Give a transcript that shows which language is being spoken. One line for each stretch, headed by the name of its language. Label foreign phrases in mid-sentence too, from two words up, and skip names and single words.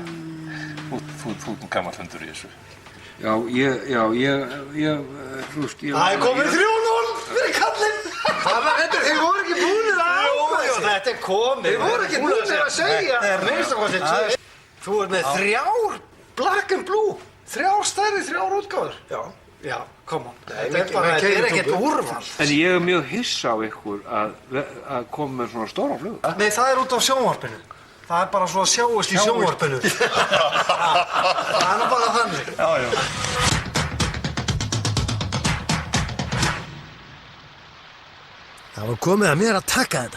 Icelandic: Þú ert nú gamall hundur í þessu. Já, þú veist, ég... Það er komið 3-0 fyrir kallinn. Þeir voru ekki búnir að ákvæða. Jú, þetta er komið. Þeir voru ekki búnir að segja. Þetta er minnst Þú ert með 3
English: black and blue.
Icelandic: 3 stærri, 3 útgáfur. Já,
English: come on.
Icelandic: Þetta er ekkert úrval. En ég er mjög hissa á ykkur að koma með svona stóra flugur. Nei, það er út af sjónvarpinu. Það er bara svo að sjáast í sjónvarpinu. Það er nú bara þannig. Já. Það var komið að mér að taka þetta.